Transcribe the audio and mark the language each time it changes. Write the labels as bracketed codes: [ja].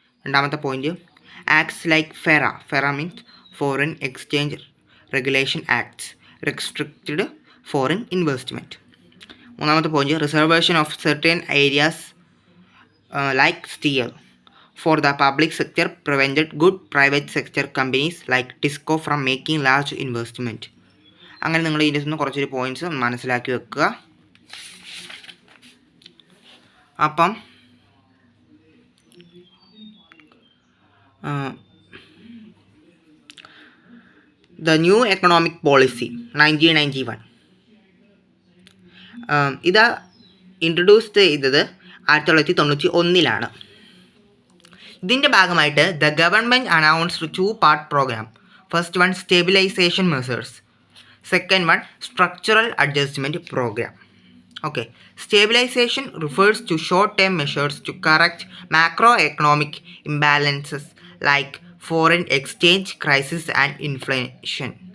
[ml] രണ്ടാമത്തെ point [en] Acts like FERA. FERA means Foreign Exchange Regulation Acts restricted foreign investment. [ml] മൂന്നാമത്തെ point [en] Reservation of certain areas like steel for the public sector prevented good private sector companies like TISCO from making large investment. [ml] അങ്ങനെ നിങ്ങൾ ഇതിൻ്റെ നിന്ന് കുറച്ചൊരു points മനസ്സിലാക്കി വെക്കുക. [en] അപ്പം The new economic policy 1991 ഇത് introduce ചെയ്തത് 1991 [ml] ഇതിൻ്റെ ഭാഗമായിട്ട് [en] The government announced 2-part programme. First one stabilisation measures, second one structural adjustment programme. Okay, stabilization refers to short-term measures to correct macroeconomic imbalances like foreign exchange crisis and inflation.